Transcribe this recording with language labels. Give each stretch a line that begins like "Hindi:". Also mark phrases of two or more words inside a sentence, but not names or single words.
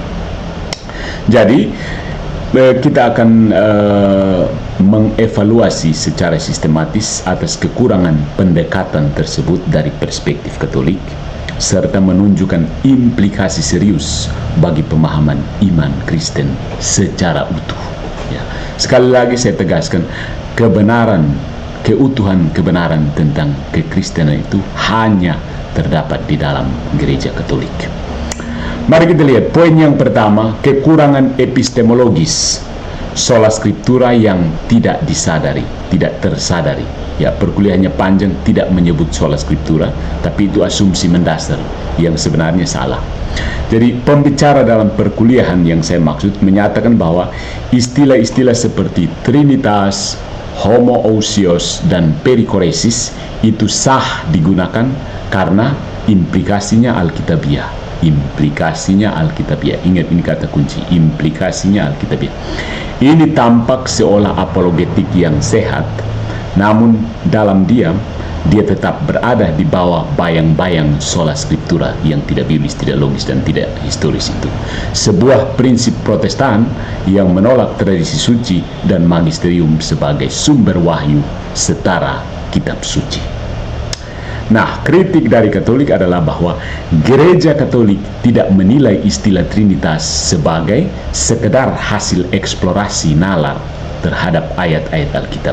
Indonesian: Jadi kita akan mengevaluasi secara sistematis atas kekurangan pendekatan tersebut dari perspektif Katolik, serta menunjukkan implikasi serius bagi pemahaman iman Kristen secara utuh. Ya. Sekali lagi saya tegaskan, keutuhan kebenaran tentang kekristenan itu hanya terdapat di dalam gereja Katolik. Mari kita lihat poin yang pertama, kekurangan epistemologis
Latin: sola scriptura
Indonesian: yang tidak disadari, tidak tersadari. Ya, perkuliahannya panjang, tidak menyebut
Latin: sola scriptura,
Indonesian: tapi itu asumsi mendasar yang sebenarnya salah. Jadi pembicara dalam perkuliahan yang saya maksud menyatakan bahwa istilah-istilah seperti Trinitas, Homoousios, dan Perikoresis itu sah digunakan karena implikasinya Alkitabiah. Implikasinya Alkitabiah. Ingat, ini kata kunci, implikasinya Alkitabiah. Ini tampak seolah apologetik yang sehat, namun dalam diam dia tetap berada di bawah bayang-bayang
Latin: sola scriptura
Indonesian: yang tidak biblis, tidak logis, dan tidak historis itu. Sebuah prinsip Protestan yang menolak tradisi suci dan magisterium sebagai sumber wahyu setara kitab suci. Nah, kritik dari Katolik adalah bahwa gereja Katolik tidak menilai istilah Trinitas sebagai sekedar hasil eksplorasi nalar terhadap ayat-ayat Alkitab.